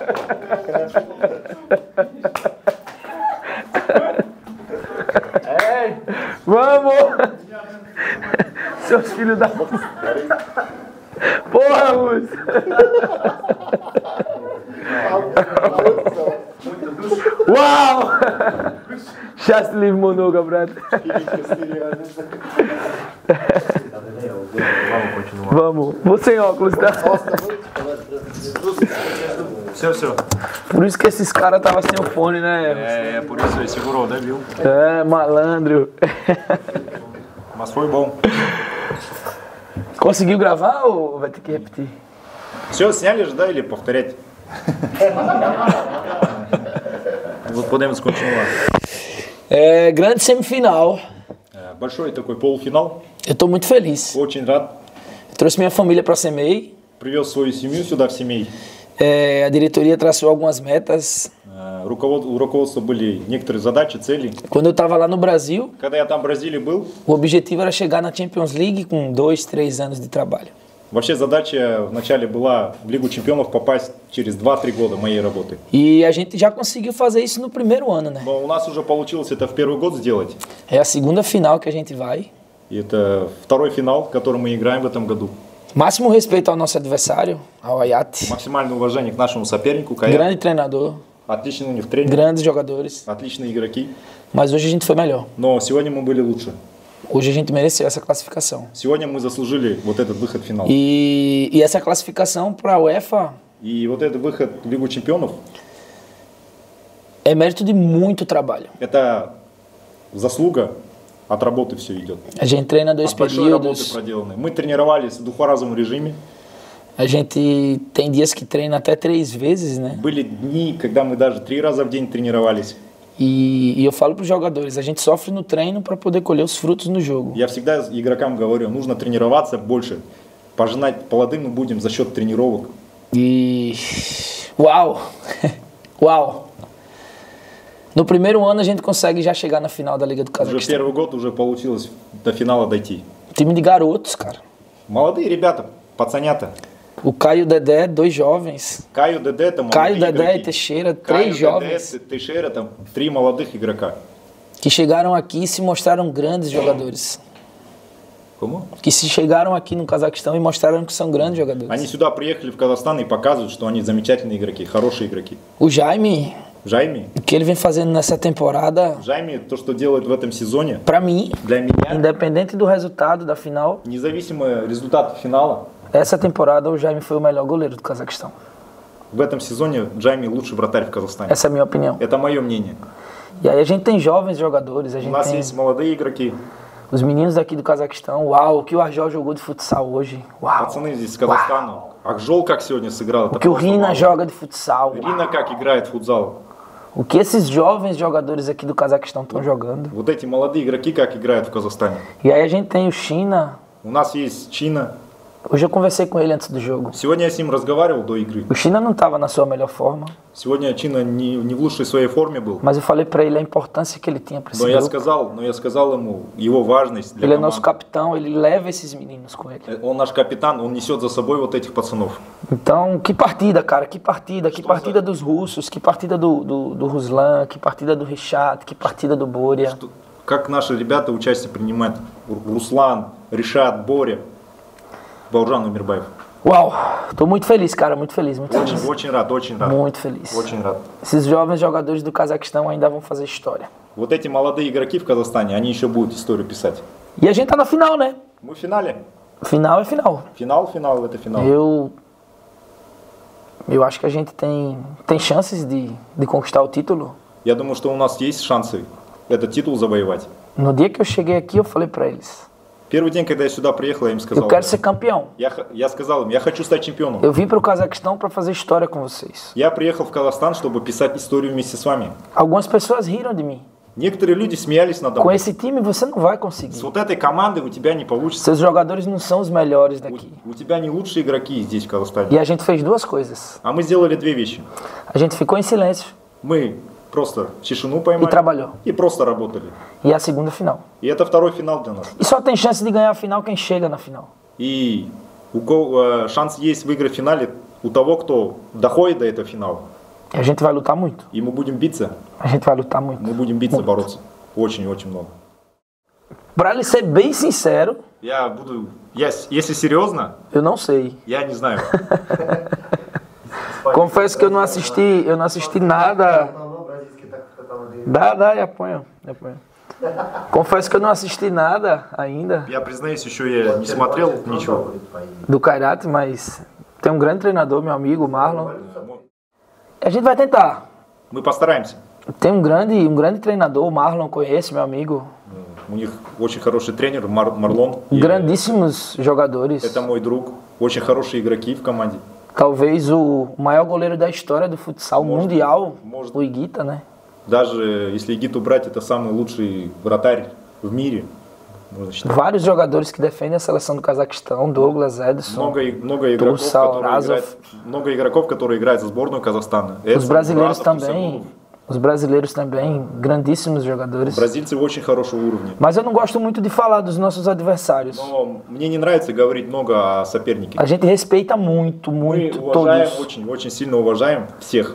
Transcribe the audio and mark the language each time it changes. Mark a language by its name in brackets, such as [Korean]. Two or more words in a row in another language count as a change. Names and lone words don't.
[Portuguese] Vamos! Seus filhos da... Porra, Luz! Uau! [Russian] Счастлив много, брат. [Portuguese] Vamos. Vou sem óculos, tá? [Russian] Все. [Portuguese] Por isso que esses caras estavam sem o fone, né? Por isso ele segurou, né, viu? É, malandro. Mas foi bom. Conseguiu gravar ou vai ter que repetir? [Russian] Все, сняли же, да, или повторять? [Portuguese] Вот podemos continuar. É, grande semifinal. [Russian] Большой такой полуфинал. [Portuguese] Eu tô muito feliz. [Russian] Очень рад. [Portuguese] Eu trouxe minha família para Semei. [Russian] Привез свою семью сюда, в Семей. [Portuguese] A diretoria traçou algumas metas. [Russian] У руководства были некоторые задачи, цели. [Portuguese] Quando eu estava lá no Brasil, [Russian] Когда я там в Бразилии был, [Portuguese] o objetivo era chegar na Champions League com 2, 3 anos de trabalho. [Russian] вообще задача вначале была в Лигу чемпионов попасть через 2-3 года моей работы. [Portuguese] E a gente já conseguiu fazer isso no primeiro ano, né? [Russian] Но у нас уже получилось это в первый год сделать. [Portuguese] É a segunda final que a gente vai. [Russian] И это второй финал, который мы играем в этом году. [Portuguese] Máximo respeito ao nosso adversário, ao Hayat. [Russian] Максимальное уважение к нашему сопернику, Каят. [Portuguese] Grande treinador, [Russian] Отличный у них тренер, [Portuguese] grandes jogadores. [Russian] отличные игроки. [Portuguese] Mas hoje a gente foi melhor. [Russian] Но сегодня мы были лучше. [Portuguese] Hoje a gente mereceu essa classificação. [Russian] Сегодня мы заслужили вот этот выход в финал. [Portuguese] E essa classificação para a UEFA [Russian] И вот этот выход в Лигу чемпионов, [Portuguese] é mérito de muito trabalho. [Russian] это заслуга от работы все идет. [Portuguese] A gente treina 2 [Russian] От большой работы [Portuguese] períodos. [Russian] проделанной. Мы тренировались в двухразовом режиме. [Portuguese] A gente tem dias que treina até 3 vezes, né? [Russian] Были дни, когда мы даже 3 раза в день тренировались. [Portuguese] E eu falo para os jogadores, a gente sofre no treino para poder colher os frutos no jogo. [Russian] Я всегда игрокам говорю, нужно тренироваться больше. Пожинать плоды мы будем за счет тренировок. [Portuguese] E uau! Uau! No primeiro ano a gente consegue já chegar na final da Liga do [Russian] Уже [Portuguese] Cazaquistão. [Russian] первый год уже получилось до финала дойти. [Portuguese] Time de garotos, cara. [Russian] Молодые ребята, пацанята. [Portuguese] O Caio e o Dedé, 2 jovens. [Russian] Каю, Деде, там [Portuguese] Caio, [Russian] молодые [Portuguese] Dedé e [Russian] игроки. [Portuguese] Teixeira, [Russian] Каю, [Portuguese] 3 jovens [Russian] Деде, Тейшера, там 3 молодых игрока. [Portuguese] que chegaram aqui e se mostraram grandes jogadores. [Russian] Кому? [Portuguese] Que se chegaram aqui no Cazaquistão e mostraram que são grandes [Russian] Они [Portuguese] jogadores. [Russian] сюда приехали в Казахстан и показывают, что они замечательные игроки, хорошие игроки. [Portuguese] O Jaime, [Russian] Жайми, [Portuguese] o que ele vem fazendo nessa temporada, [Russian] Жайми, то, что делает в этом сезоне, [Portuguese] pra mim, [Russian] для меня, [Portuguese] independente do resultado da final, [Russian] независимо результата финала, [Portuguese] essa temporada o Jaime foi o melhor goleiro do Cazaquistão. [Russian] в этом сезоне Джайми лучший вратарь в Казахстане. [Portuguese] Essa é a minha opinião. [Russian] Это мое мнение. [Portuguese] E aí a gente tem jovens jogadores, a [Russian] У [Portuguese] gente [Russian] нас [Portuguese] tem [Russian] есть молодые игроки, [Portuguese] os meninos daqui do Cazaquistão. Uau, o que o Arjol jogou de futsal hoje. Uau. [Russian] пацаны здесь из Казахстана. Акжол как сегодня сыграл, [Portuguese] O [Russian] это [Portuguese] que o [Russian] просто [Portuguese] Rina [Russian] мало. [Portuguese] joga de futsal. [Russian] Рина как играет в футзал. [Portuguese] O que esses jovens jogadores aqui do Cazaquistão estão jogando. [Russian] Вот эти молодые игроки как играют в Казахстане. [Portuguese] E aí a gente tem o China, [Russian] У нас есть Чина, [Portuguese] Hoje eu conversei com ele antes do jogo. [Russian] Сегодня я с ним разговаривал до игры. [Portuguese] O China não estava na sua melhor forma, [Russian] Сегодня Чина не в лучшей своей форме был. [Portuguese] mas eu falei para ele a importância que ele tinha para esse [Russian] Но [Portuguese] grupo. [Russian] я сказал ему его важность для [Portuguese] Ele é nosso [Russian] команды. [Portuguese] capitão, ele leva esses meninos com ele. [Russian] Он наш капитан, он несет за собой вот этих пацанов. [Portuguese] Então, que partida, cara, que partida dos russos, que partida do Ruslan, que partida do Richat, que partida do Boria. [Russian] Как наши ребята участие принимают. Руслан, Ришат, Боря, Бауыржан Умирбаев. [Portuguese] Uau, tô muito feliz, cara, muito feliz, muito [Russian] Очень, [Portuguese] feliz. [Russian] очень рад, очень рад. [Portuguese] Muito feliz. [Russian] Очень рад. [Portuguese] Esses jovens jogadores do Cazaquistão ainda vão fazer história. [Russian] Вот эти молодые игроки в Казахстане, они еще будут историю писать. [Portuguese] E a gente tá na final, né? [Russian] Мы в финале. [Portuguese] Final é final. [Russian] Финал, это финал. [Portuguese] Eu acho que a gente tem chances de conquistar o título. [Russian] Я думаю, что у нас есть шансы этот титул завоевать. [Portuguese] No dia que eu cheguei aqui, eu falei pra eles, [Russian] Первый день, когда я сюда приехал, я им сказал, [Portuguese] eu quero ser campeão. [Russian] я сказал им, я хочу стать чемпионом. [Portuguese] Eu vim pro Cazaquistão para fazer história com vocês. [Russian] Я приехал в Казахстан, чтобы писать историю вместе с вами. [Portuguese] Algumas pessoas riram de mim. [Russian] Некоторые люди смеялись надо [Portuguese] Com [Russian] мной. [Portuguese] esse time você não vai [Russian] С [Portuguese] conseguir. [Russian] вот этой командой у тебя не получится. [Portuguese] Seus jogadores não são os melhores daqui. [Russian] У тебя не лучшие игроки здесь, в Казахстане. [Portuguese] E a gente fez duas coisas. [Russian] А мы сделали две вещи. [Portuguese] A gente ficou em silêncio [Russian] Мы просто тишину [Portuguese] e [Russian] поймали [Portuguese] trabalhou. [Russian] и просто работали. [Portuguese] E a segunda final. [Russian] И это второй финал для нас. [Portuguese] E só tem chance de ganhar a final quem chega na final. [Russian] И шанс есть выиграть в финале у того, кто доходит до этого финала. [Portuguese] E a gente vai lutar muito. [Russian] И мы будем биться. [Portuguese] A gente vai lutar muito. [Russian] Мы будем биться, бороться. Очень-очень много. [Portuguese] Pra lhe ser bem sincero, [Russian] Если серьезно, [Portuguese] eu não sei. [Russian] я не знаю. [Portuguese] Confesso que eu não assisti nada. Dá, eu apanho. Confesso que eu não assisti nada ainda [Russian] Я признаюсь, еще я не смотрел ничего. [Portuguese] do Kairat, mas tem um grande treinador, meu amigo, Marlon. A gente vai tentar. [Russian] Мы постараемся. [Portuguese] Tem um grande treinador, o Marlon, conhece, meu amigo. [Russian] У них очень хороший тренер, Марлон. И [Portuguese] Grandíssimos jogadores. [Russian] это мой друг. Очень хорошие игроки в команде. [Portuguese] Talvez o maior goleiro da história do futsal mundial, [Russian] может. [Portuguese] o Iguita, né? [Russian] Даже если Игиту брать, это самый лучший вратарь в мире. Можно считать. [Portuguese] Vários jogadores que defendem a seleção do Cazaquistão, Douglas, Edson. [Russian] Много игроков, которые играют за сборную Казахстана. [Portuguese] Os brasileiros também. Os brasileiros também, grandíssimos jogadores. [Russian] Бразильцы очень хорошего уровня. [Portuguese] Mas eu não gosto muito de falar dos nossos adversários. [Russian] Но мне не нравится говорить много о сопернике. [Portuguese] A gente respeita muito, [Russian] Мы [Portuguese] muito [Russian] уважаем, [Portuguese] todos. [Russian] очень сильно уважаем всех.